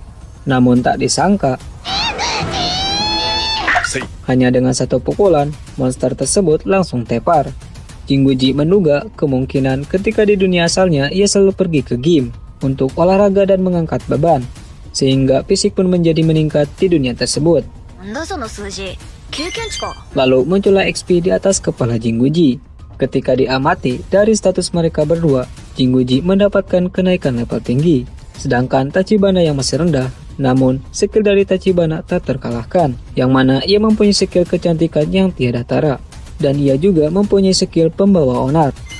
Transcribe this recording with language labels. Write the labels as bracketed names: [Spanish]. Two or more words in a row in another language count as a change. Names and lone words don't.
[Indonesian] Namun tak disangka, hanya dengan satu pukulan, monster tersebut langsung tepar. Jinguji menduga kemungkinan ketika di dunia asalnya ia selalu pergi ke gym, untuk olahraga dan mengangkat beban, sehingga fisik pun menjadi meningkat di dunia tersebut. [Japanese] なんだその数字。経験値か。 [Indonesian] Lalu muncullah XP di atas kepala Jinguji. Ketika diamati dari status mereka berdua, Jinguji mendapatkan kenaikan level tinggi, sedangkan Tachibana yang masih rendah. Namun, skill dari Tachibana tak terkalahkan, yang mana ia mempunyai skill kecantikan yang tiada tara, dan ia juga mempunyai skill pembawa onar.